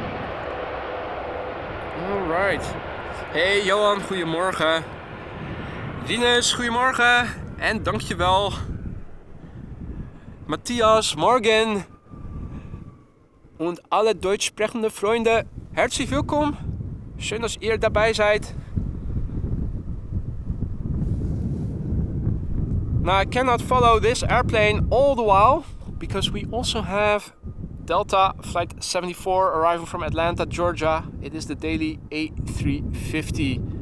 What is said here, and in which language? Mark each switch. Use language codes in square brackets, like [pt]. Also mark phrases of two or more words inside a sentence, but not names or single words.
[nl] Hey Johan, goedemorgen. Rinus, goedemorgen en dankjewel. [de] Matthias, morgen. Und alle deutsch sprechende Freunde, herzlich willkommen. Schön, dass ihr dabei seid. [en] Now I cannot follow this airplane all the while because we also have Delta flight 74 arriving from Atlanta, Georgia. It is the daily A350.